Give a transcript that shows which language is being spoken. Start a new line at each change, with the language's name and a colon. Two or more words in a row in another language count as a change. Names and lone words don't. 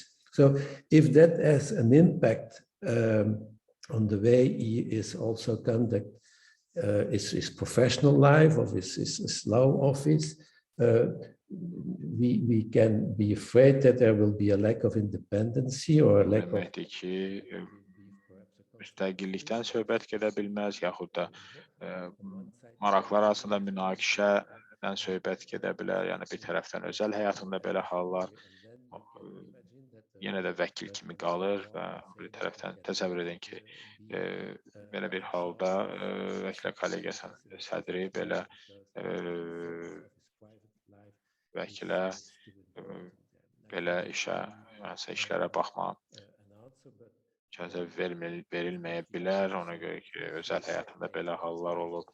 English: So if that has an impact on the way he is also conduct his professional life of his law office, we can be afraid that there will be a lack of independency or a lack of
Azerbaijani: müstəqillikdən söhbət gedə bilməz, yaxud da maraqlar arasında münaqişədən söhbət gedə bilər. Yəni bir tərəfdən özəl həyatında belə hallar yenə də vəkil kimi qalır və bir tərəfdən təsəvvür edin ki, belə bir halda Vəkillər Kollegiyasının sədri belə vəkilə belə işlərə baxma icazə verilməyə bilər, ona görə ki, özəl həyatında belə hallar olub.